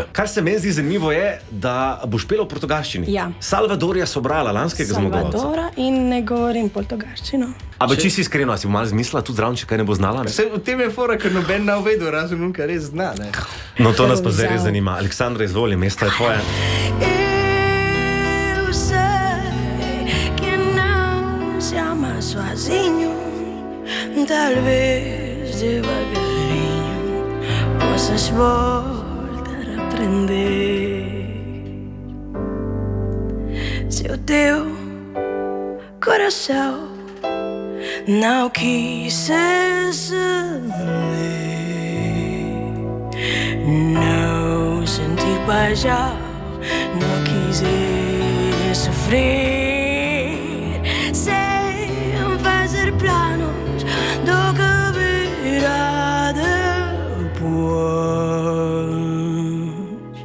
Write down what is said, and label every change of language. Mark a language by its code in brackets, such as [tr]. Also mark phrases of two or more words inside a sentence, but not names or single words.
[sl] Kar se meni zdi zanimivo je, da boš pela v portugalščini. Ja. Salvadorja Sobrala, lanskega zmagovalca. Salvadora in ne govorim portugalščino. A čisto iskreno, si malo zmislila tudi zraven, če kaj ne bo znala? Ne? V tem je fora, ker noben ne uvedo, razen on, kar res zna. Ne? No, to nas pa zdaj res zanima. Aleksandra, izvoli, mesto je tvoje. [pt] Eu sei que não se ama sozinho, talvez devagarinho possas voltar a aprender. Se o teu coração não quis se não sentir paixão, não quiser sofrer sem fazer planos do que virá depois.